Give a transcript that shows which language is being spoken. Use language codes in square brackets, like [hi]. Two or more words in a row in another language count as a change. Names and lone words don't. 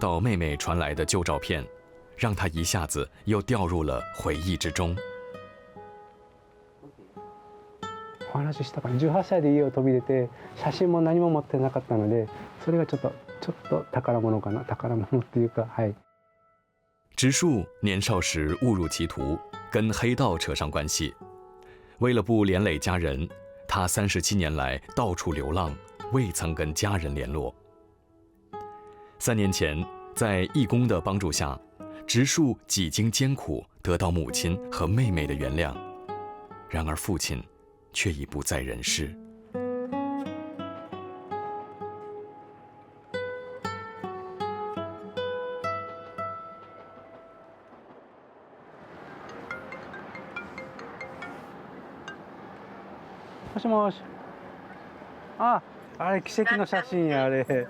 [zh] 到妹妹传来的旧照片，让他一下子又掉入了回忆之中。 [ja] お話ししたかな。18歳で家を飛び出て、写真も何も持ってなかったので、それがちょっと宝物かな。宝物っていうか、はい。 [zh] 植树年少时误入歧途，跟黑道扯上关系。为了不连累家人，他37年来到处流浪，未曾跟家人联络。3年前，在义工的帮助下，植树几经艰苦得到母亲和妹妹的原谅，然而父亲却已不在人世。 [ja] もしもし。あれ奇跡の写真やあれ。